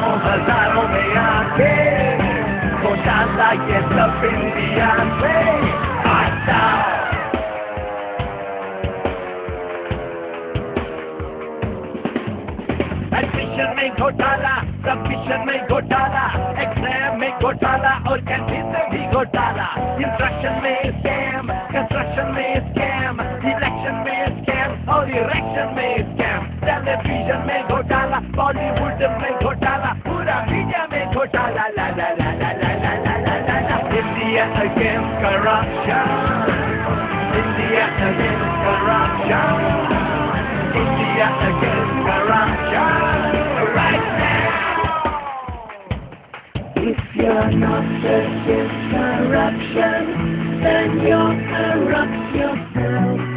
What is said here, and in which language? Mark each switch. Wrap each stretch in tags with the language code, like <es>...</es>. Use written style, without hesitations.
<hi>हजारों में आके घोटाला ये सब इंडिया से हटाओ. Admission में घोटाला, submission में घोटाला, exam में घोटाला और कैंटीन में भी घोटाला.</hi> <en>Instruction में scam, construction में scam, election में scam और erection में scam.</en> <hi>Television में घोटाला, Bollywood में घोटाला, पूरा मीडिया में घोटाला. La la la la la la la la la la.</hi> <en>India against corruption. India against corruption. India against corruption. Right now. If you're not against corruption, then you're corrupt yourself.</en>